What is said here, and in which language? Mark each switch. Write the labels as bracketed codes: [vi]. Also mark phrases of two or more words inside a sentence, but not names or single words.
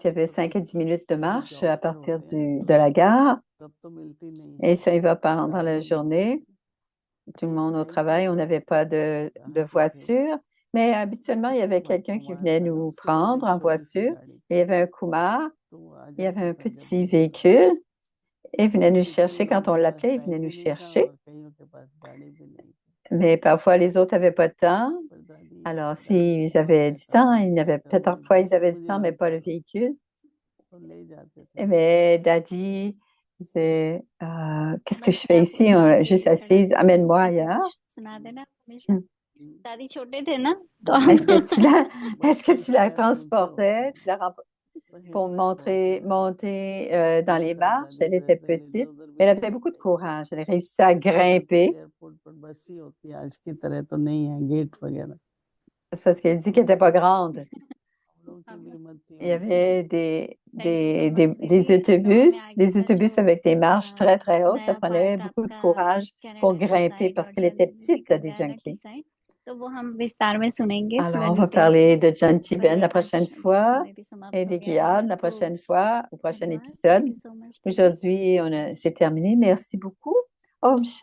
[fr] Quand il y [hi] फिर [fr] avait [hi] तो [fr] 5 [hi] फिर [fr] à 10 minutes de [hi] सभी [fr] marche [hi] जॉब [fr] à [hi] पर [fr] partir [hi] होते हैं ना तो [fr] de la gare, [hi] तब तो मिलती नहीं है [fr] et ça y va pendant la [hi] गाड़ियाँ नहीं [fr] journée, [hi] मिलती [fr] tout le [hi] एक [fr] monde au [hi] भाई थे [fr] travail, on n'avait pas de [hi] कहाँ के थे [fr] voiture, mais habituellement, il y [hi] कुछ [fr] avait quelqu'un qui [hi] कुमार [fr] venait [hi] था ना [fr] nous [hi] उसके पास [fr] prendre [hi] एक [fr] en [hi] छोटी सी [fr] voiture. [hi] गाड़ी [fr] Et il [hi] थी [fr] y avait un Kumar, [hi] तो वो आ [fr] il y avait [hi] जाता [fr] un [hi] था जब [fr] petit [hi] भी हम लोग [fr] véhicule et il venait [hi] और [fr] nous [hi] कितने [fr] chercher [hi] लोगों [fr] quand on [hi] के पास [fr] l'appelait, il venait [hi] टाइम [fr] nous [hi] भी नहीं था [fr] chercher. [hi] और कईयों के पास गाड़ी भी नहीं थी [fr] Mais parfois, les autres n'avaient pas de temps. [hi] पर दादी [fr] Alors, [hi] दादी को [fr] s'ils [hi] बहुत [fr] avaient du [hi] रहता [fr] temps, [hi] था मैं क्या करूँगी [fr] parfois ils [hi] बस [fr] avaient du [hi] मुझे [fr] temps, mais [hi] ले [fr] pas le [hi] चलो [fr] véhicule. [hi] तो ले जाते थे [fr] Mais Daddy disait, qu'est-ce que [hi] बस [fr] je [hi] मैं [fr] fais [hi] आपको [fr] ici, [hi] सुनाती [fr] juste [hi] रही खड़ा [fr] assise, amène-moi ailleurs. [hi] सुना देना हमेशा Hmm. दादी छोटे थे ना तो [fr] Est-ce que tu la, est-ce que [hi] बच्चे [fr] tu la [hi] स्टेप्स ऊंचे होते [fr] transportais, [hi] हैं पर [fr] pour [hi] हिम्मत बहुत है दादी [fr] monter dans [hi] मेरे [fr] les [hi] साथ [fr] marches? [hi] दादी [fr] Elle était [hi] ब्राजील इधर [fr] petite, [hi] उधर भी [fr] mais elle avait [hi] घूम [fr] beaucoup de [hi] गई [fr] courage. Elle réussissait à [hi] उधर तो [fr] grimper. [hi] एयरपोर्ट पर बस ही होती है आज की तरह तो नहीं है गेट वगैरह [fr] C'est parce qu'elle dit qu'elle n'était pas grande. [hi] हम लोगों की भी हिम्मत थी [fr] Il y [hi] हम लोग [fr] avait [en] thank you so much [hi] दीदी तो हमें आगे [fr] des [hi] का जो [fr] autobus avec des marches très, très hautes. Ça [hi] नया [fr] prenait [hi] पार्ट [fr] beaucoup de [hi] आपका [fr] courage pour [hi] कनाडा की [fr] grimper [hi] साइड [fr] parce [hi] और [fr] qu'elle était [hi] जानकी दीदी [fr] petite, [hi] का [fr] la [hi] गयाना की [fr] Junkie. [hi] साइड तो वो हम विस्तार में सुनेंगे [fr] Alors, [hi] पूरा [fr] on va [hi] डिटेल [fr] parler de John [hi] पर [fr] Ben la [hi] आज [fr] prochaine [hi] का [fr] fois [hi] समय भी [fr] et [hi] समाप्त हो [fr] des [hi] गया है [fr] Guyades la [hi] तो [fr] prochaine fois, au prochain [hi] धन्यवाद [fr] épisode. [en] thank you so much दीदी [fr] Aujourd'hui, c'est terminé. Merci beaucoup. Om 20 Shanti. [hi] जरा पानी बहुत।